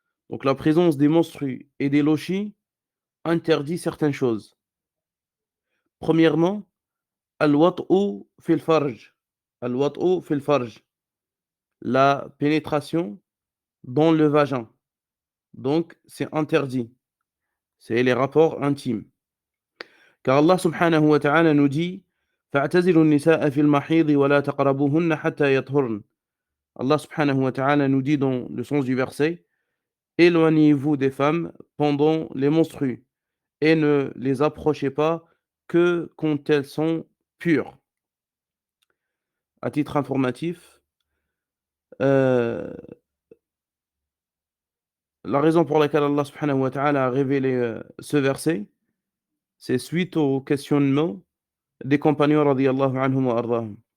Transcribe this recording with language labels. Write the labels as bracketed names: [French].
[French] Donc la présence des menstrues et des lochis interdit certaines choses. [Arabic] Premièrement, al-wat'u fil farj. Al-wat'u fil farj. [French] La pénétration dans le vagin. Donc, c'est interdit. C'est les rapports intimes. Car Allah subhanahu wa ta'ala nous dit [Arabic] فَاعْتَزِلُوا النِّسَاءَ فِي الْمَحِيضِ وَلَا تَقْرَبُوهُنَّ حَتَّى يَطْهُرْنَ. [French] Allah subhanahu wa ta'ala nous dit dans le sens du verset éloignez-vous des femmes pendant les menstrues et ne les approchez pas que quand elles sont pures. À titre informatif, la raison pour laquelle Allah subhanahu wa ta'ala a révélé ce verset, c'est suite au questionnement des compagnons radiyallahu anhum wa ardahum.